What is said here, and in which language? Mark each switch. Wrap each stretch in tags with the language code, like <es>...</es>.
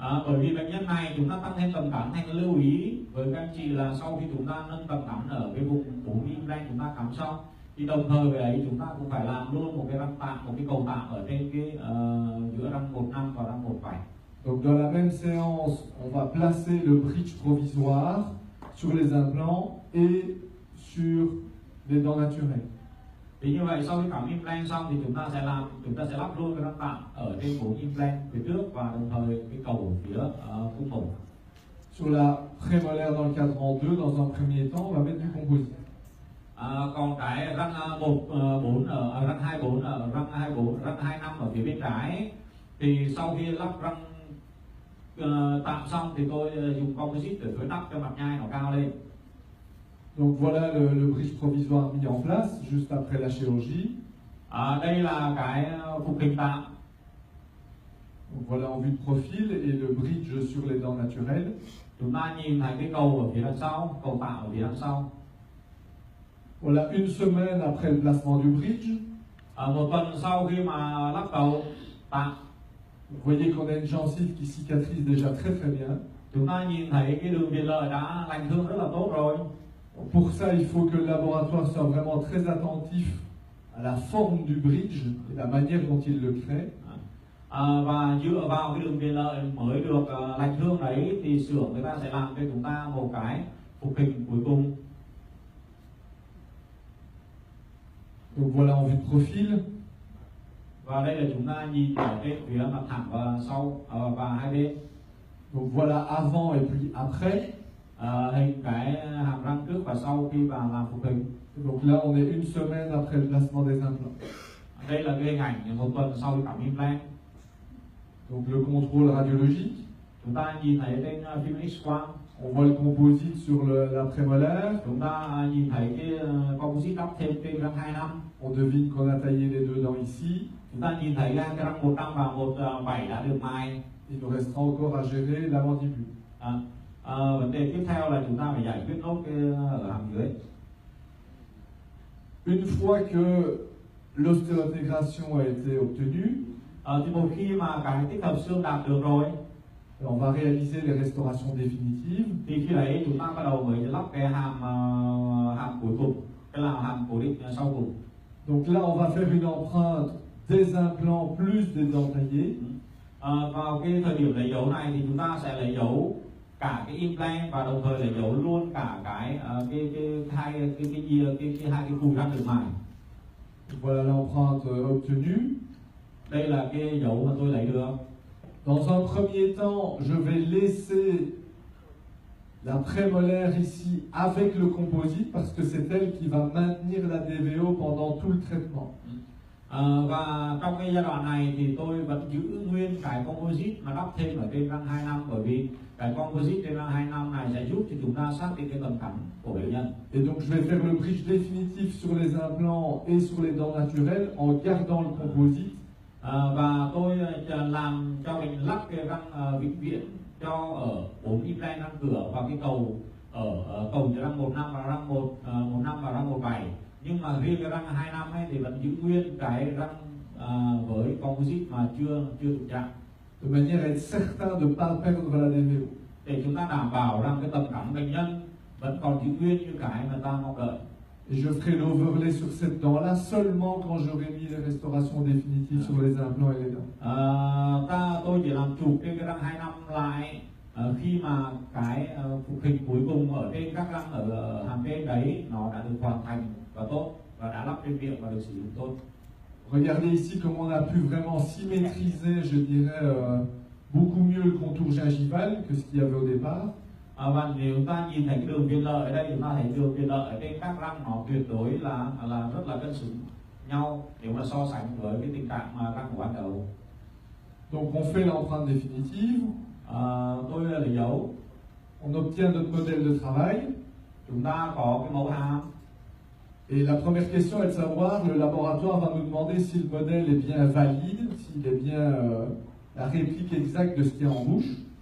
<vi>Bởi vì bệnh nhân này chúng ta tăng thêm tầm cắn, thành lưu ý với các anh chị là sau khi chúng ta nâng tầm cắn ở cái vùng 4 implant chúng ta cắm xong thì đồng thời với ấy chúng ta cũng phải làm luôn một cái răng tạm, một cái cầu tạm ở trên cái giữa răng 1.5 và răng 1.7.</vi> <fr>Donc dans la même séance, on va placer le bridge provisoire sur les implants et sur les dents naturelles.</fr> <vi>Thì như vậy sau khi cắm implant xong thì chúng ta sẽ lắp luôn cái răng tạm ở trên 4 implant phía trước và đồng thời cái cầu phía khung mổ.</vi> <fr>Sur la prémolaire dans le cadran 2, dans un premier temps, on va mettre du composite.</fr> <vi>Còn cái răng 4 ở răng 24 ở răng 24, răng 25 ở phía bên trái thì sau khi lắp răng tạm xong thì tôi dùng composite để tôi đắp cho mặt nhai nó cao lên.</vi> <fr>Donc voilà le bridge provisoire mis en place juste après la chirurgie.</fr> <vi>Đây là cái phục hình tạm.</vi> <fr>Donc voilà en vue de profil et le bridge sur les dents naturelles.</fr> <vi>Chúng ta nhìn thấy cái cầu ở phía đằng sau, cầu tạm ở phía đằng sau.</vi> <fr>Voilà une semaine après le placement du bridge.</fr> <vi>Một tuần sau khi mà lắp cầu tạm.</vi> <fr>Vous voyez qu'on a une gencive qui cicatrise déjà très très bien.</fr> <vi>Chúng ta nhìn thấy cái đường viền lợi đã lành thương rất là tốt rồi.</vi> <fr>Pour ça, il faut que le laboratoire soit vraiment très attentif à la forme du bridge et la manière dont il le crée.</fr> <vi>Và dựa vào cái đường viền lợi mới được lành thương đấy thì xưởng người ta sẽ làm cho chúng ta một cái phục hình cuối cùng.</vi> <fr>Donc voilà en vue de profil.</fr> <vi>Và đây là chúng ta nhìn ở cái phía mặt thẳng và sau và hai bên.</vi> <fr>Donc voilà avant et puis après.</fr> <vi>Hình cái hàm răng trước và sau khi vào làm phục hình.</vi> <fr>Donc là on est une semaine après le placement des implants.</fr> <vi>Đây là cái hình ảnh một tuần sau khi cắm implant.</vi> <fr>Donc le contrôle radiologique.</fr> <vi>Chúng ta nhìn thấy trên phim X-quang.</vi> <fr>On voit le composite sur la prémolaire.</fr> <vi>Chúng ta nhìn thấy cái composite đắp thêm trên răng 25.</vi> <fr>On devine qu'on a taillé les deux dents ici.</fr> <vi>Chúng ta nhìn thấy cái răng 100 và 17 đã được mài.</vi> <fr>Il nous restera encore à gérer la mandibule.</fr> <vi>Vấn đề tiếp theo là chúng ta phải giải quyết nốt cái ở hàm dưới.</vi> <fr>Une fois que l'ostéointégration a été obtenue,</fr> <vi>thì một khi mà cái tích hợp xương đạt được rồi,</vi> <fr>on va réaliser les restaurations définitives.</fr> <vi>Thì khi đấy chúng ta bắt đầu mới lắp cái hàm cuối cùng, cái là hàm cố định sau cùng.</vi> <fr>Donc là, on va faire une empreinte des implants plus des dents taillées.</fr> <vi>Vào cái thời điểm lấy dấu này thì chúng ta sẽ lấy dấu cả cái implant và đồng thời lấy dấu luôn cả cái hai cái cùi răng được mài.</vi> <fr>Voilà l'empreinte obtenue.</fr> <vi>Đây là cái dấu mà tôi lấy được.</vi> <fr>Dans un premier temps, je vais laisser la prémolaire ici avec le composite parce que c'est elle qui va maintenir la DVO pendant tout le traitement.</fr> <vi>Và trong cái giai đoạn này thì tôi vẫn giữ nguyên cái composite mà đắp thêm ở trên răng 2 năm, bởi vì cái composite trên răng 2 năm này sẽ giúp cho chúng ta xác định cái tầm cắn của bệnh nhân.</vi> <fr>Et donc je vais faire le bridge définitif sur les implants et sur les dents naturelles en gardant le composite.</fr> <vi>Và tôi làm cho mình lắp cái răng vĩnh viễn cho ở 4 implant răng cửa và cái cầu ở cầu răng 1 năm và răng 1 năm và răng 17. Nhưng mà riêng cái răng 2 năm ấy thì vẫn giữ nguyên cái răng với composite mà chưa đụng chạm,</vi> <fr>De manière à être certain de ne pas perdre la DVO.</fr> <vi>để chúng ta đảm bảo rằng cái tầm cắn bệnh nhân vẫn còn giữ nguyên như cái mà ta mong đợi.</vi> <fr>Et je ferai l'overlay sur cette dent-là seulement quand j'aurai mis les restaurations définitives sur les implants et les dents.</fr> <vi>Tôi chỉ làm chụp trên cái răng 2 năm lại khi mà cái phục hình cuối cùng ở trên các răng ở hàm trên đấy nó đã được hoàn thành và tốt và đã lắp trên miệng và được sử dụng tốt.</vi> <fr>Regardez ici comment on a pu vraiment symétriser, je dirais, beaucoup mieux le contour gingival que ce qu'il y avait au départ.</fr> <vi>Và nếu chúng ta nhìn thấy cái đường viền lợi ở đây, chúng ta thấy đường viền lợi ở trên các răng nó tuyệt đối là rất là cân xứng nhau nếu mà so sánh với cái tình trạng mà răng của ban đầu.</vi> <fr>Donc on fait l'empreinte définitive,</fr> <vi>Tôi lấy dấu,</vi> <fr>on obtient notre modèle de travail.</fr> <vi>chúng ta có cái mẫu hàm.</vi> <fr>Et la première question est de savoir, le laboratoire va nous demander si le modèle est bien valide, s'il est bien la réplique exacte de ce qu'il y a en bouche.</fr>